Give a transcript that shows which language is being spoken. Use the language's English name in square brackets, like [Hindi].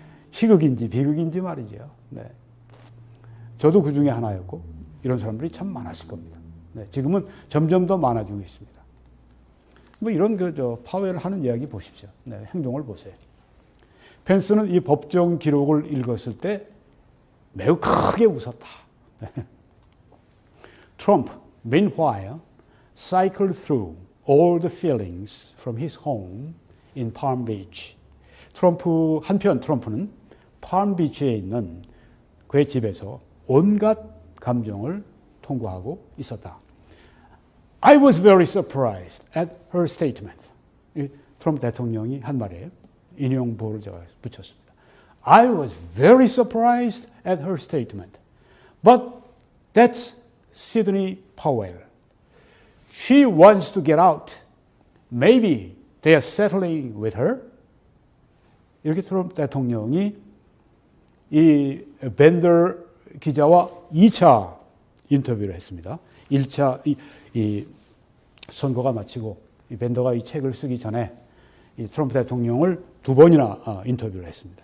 [Korean] 희극인지 비극인지 말이죠. 네. 저도 그 중에 하나였고 이런 사람들이 참 많았을 겁니다. 네, 지금은 점점 더 많아지고 있습니다. 이런 파웰 하는 이야기 보십시오. 네, 행동을 보세요. 펜스는 이 법정 기록을 읽었을 때 매우 크게 웃었다. [English] Trump, meanwhile, cycled through all the feelings from his home in Palm Beach. [Korean] 한편 트럼프는 palm비치에 있는 그의 집에서 온갖 감정을 통과하고 있었다. [English] I was very surprised at her statement. [Korean] 트럼프 대통령이 한 말이에요. 인용보를 제가 붙였습니다. [English] I was very surprised at her statement. But that's Sidney Powell. She wants to get out. Maybe they are settling with her. [Korean] 이렇게 트럼프 대통령이 이 벤더 기자와 2차 인터뷰를 했습니다. 1차 이 선거가 마치고 이 벤더가 이 책을 쓰기 전에 이 트럼프 대통령을 2번이나 인터뷰를 했습니다.